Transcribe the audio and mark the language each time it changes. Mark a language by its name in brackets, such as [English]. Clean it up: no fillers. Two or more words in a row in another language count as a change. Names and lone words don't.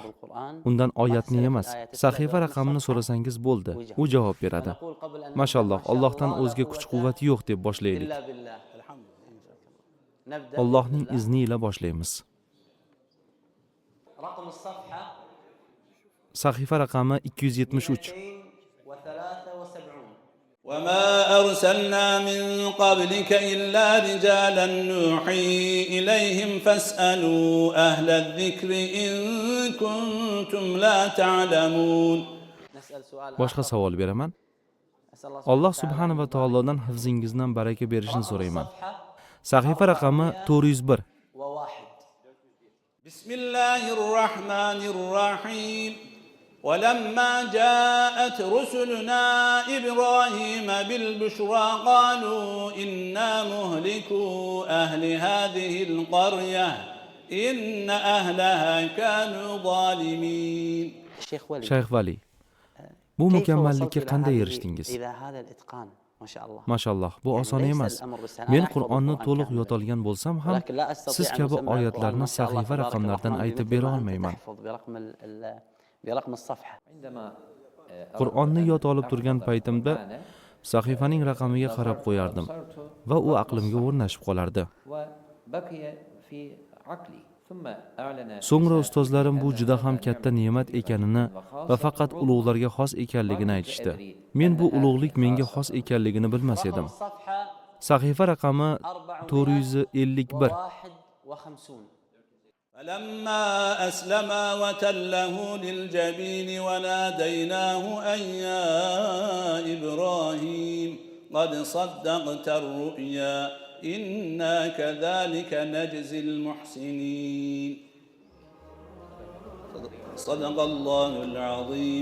[Uzbek] Undan oyatni emas, sahifa raqamini so'rasangiz bo'ldi. U javob beradi. Mashalloh, Allohdan o'zga kuch-quvvat yo'q deb boshlaylik. Allohning izni ila boshlaymiz. Sahifa raqami 273. [Arabic] وما أرسلنا من قبلك إلا رجالا نوحي إليهم فاسألوا أهل الذكر إن كنتم لا تعلمون. [Uzbek] Boshqa savol beraman. Alloh subhanahu va taolodan hifzingizdan baraka berishini so'rayman. Sahifa raqami 401. [Arabic] بسم الله الرحمن الرحيم ولما جاءت رسلنا إبراهيم بالبشرى قالوا إنا مهلكو أهل هذه القرية إن أهلها كانوا ظالمين. [Uzbek] Shayx Vali, bu mukammallikka qanday erishdingiz? Mashalloh, bu oson emas. Men Qur'onni to'liq yod olgan bo'lsam ham, siz kabi oyatlarni sahifa raqamlaridan aytib bera olmayman. Qur'onni yod olib turgan paytimda sahifaning raqamiga qarab qo'yardim va u aqlimga o'rnashib qolardi. So'ngra ustozlarim bu juda ham katta ne'mat ekanini va faqat ulug'larga xos ekanligini aytishdi. Men bu ulug'lik menga xos ekanligini bilmas edim. Sahifa raqami 451. [Arabic] فلما أسلما وتله للجبين وناديناه أن يا إبراهيم قد صدقت الرؤيا إنا كذلك نجزي المحسنين صدق الله العظيم.